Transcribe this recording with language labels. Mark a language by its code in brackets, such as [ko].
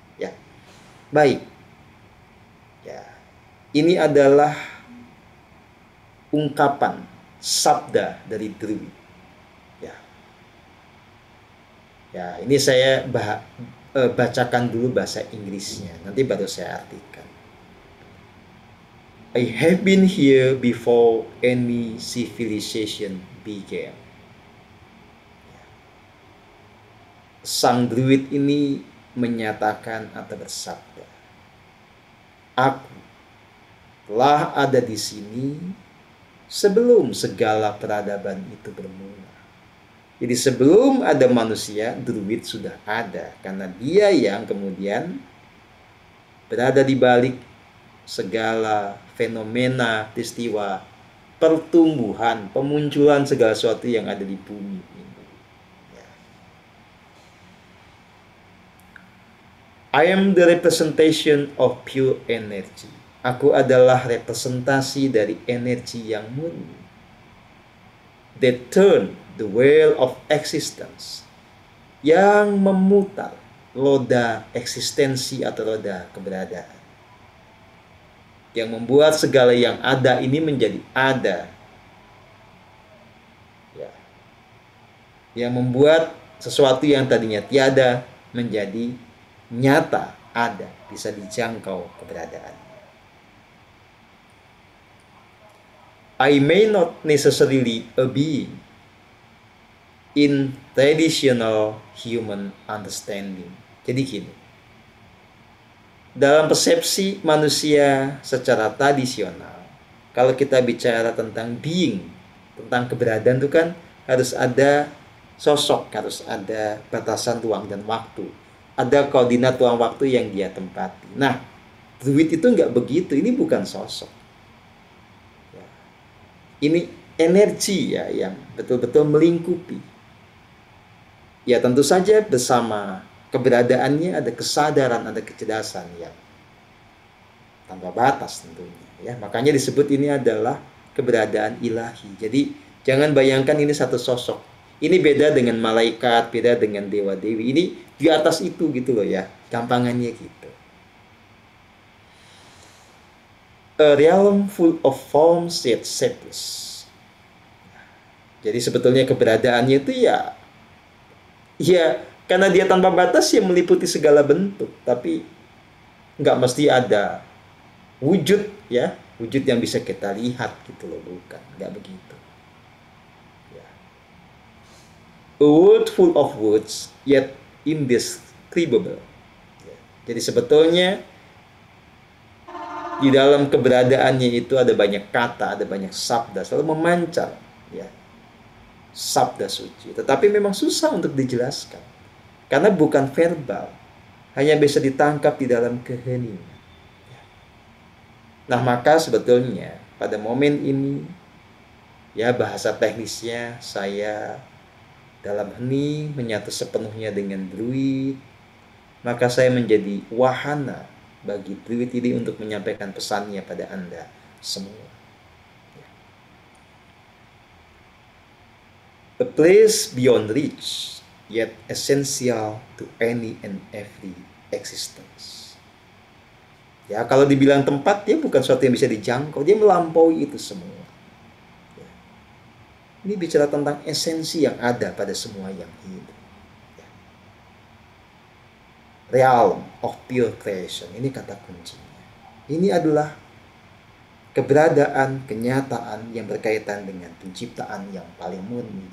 [id] Ya, baik. Ya, ini adalah ungkapan sabda dari Druid. Ya, ini saya bacakan dulu bahasa Inggrisnya, nanti baru saya artikan. [en] I have been here before any civilization began. [id] Sang druid ini menyatakan atau bersabda, aku telah ada di sini sebelum segala peradaban itu bermula. Jadi sebelum ada manusia, druid sudah ada, karena dia yang kemudian berada di balik segala fenomena, peristiwa, pertumbuhan, pemunculan segala sesuatu yang ada di bumi ini. Ya. [en] I am the representation of pure energy. [id] Aku adalah representasi dari energi yang murni. [en] That turn the wheel of existence, [id] yang memutar roda eksistensi atau roda keberadaan, yang membuat segala yang ada ini menjadi ada, ya. Yang membuat sesuatu yang tadinya tiada menjadi nyata, ada, bisa dijangkau keberadaannya. [en] I may not necessarily a being in traditional human understanding. [id] Jadi gini, dalam persepsi manusia secara tradisional, kalau kita bicara tentang being, tentang keberadaan itu kan harus ada sosok, harus ada batasan ruang dan waktu, ada koordinat ruang waktu yang dia tempati. Nah, druid itu nggak begitu, ini bukan sosok. Ya. Ini energi ya yang betul-betul melingkupi. Ya tentu saja bersama keberadaannya ada kesadaran, ada kecerdasan yang tanpa batas tentunya. Ya, makanya disebut ini adalah keberadaan ilahi. Jadi jangan bayangkan ini satu sosok. Ini beda dengan malaikat, beda dengan dewa-dewi. Ini di atas itu gitu loh ya. Gampangannya gitu. [en] A realm full of forms yet shapeless. [id] Jadi sebetulnya keberadaannya itu ya karena dia tanpa batas ya meliputi segala bentuk, tapi nggak mesti ada wujud ya, wujud yang bisa kita lihat gitu loh, bukan, nggak begitu. Ya. [en] A world full of words yet indescribable. Ya. [id] Jadi sebetulnya di dalam keberadaannya itu ada banyak kata, ada banyak sabda, selalu memancar, ya, sabda suci. Tetapi memang susah untuk dijelaskan, karena bukan verbal, hanya bisa ditangkap di dalam keheningan. Nah, maka sebetulnya pada momen ini, ya bahasa teknisnya saya dalam hening menyatu sepenuhnya dengan druid, maka saya menjadi wahana bagi druid ini untuk menyampaikan pesannya pada Anda semua. [en] A place beyond reach, yet essential to any and every existence. [id] Ya, kalau dibilang tempat, dia bukan sesuatu yang bisa dijangkau, dia melampaui itu semua. Ya. Ini bicara tentang esensi yang ada pada semua yang hidup. Ya. [en] Realm of pure creation, [id] ini kata kuncinya. Ini adalah keberadaan, kenyataan yang berkaitan dengan penciptaan yang paling murni.